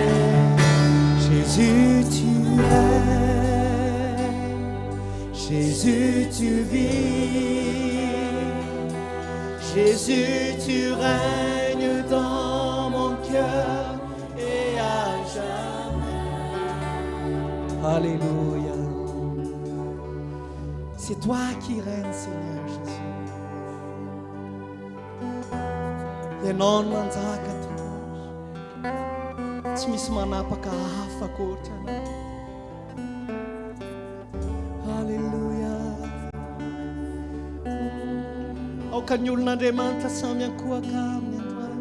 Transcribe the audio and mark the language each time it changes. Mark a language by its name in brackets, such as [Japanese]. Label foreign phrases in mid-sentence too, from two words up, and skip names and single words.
[French] Jésus, tu es, Jésus, tu vis, Jésus, tu règnes dans mon cœur et à jamais. Alléluia. C'est toi qui règnes, Seigneur Jésus. [Malagasy] Ianao no manjaka tokoa. Tsy misy manapaka hafa koatra anao. Alléluia. Aoka ny olon'Andriamanitra samy ankohaka aminy androany.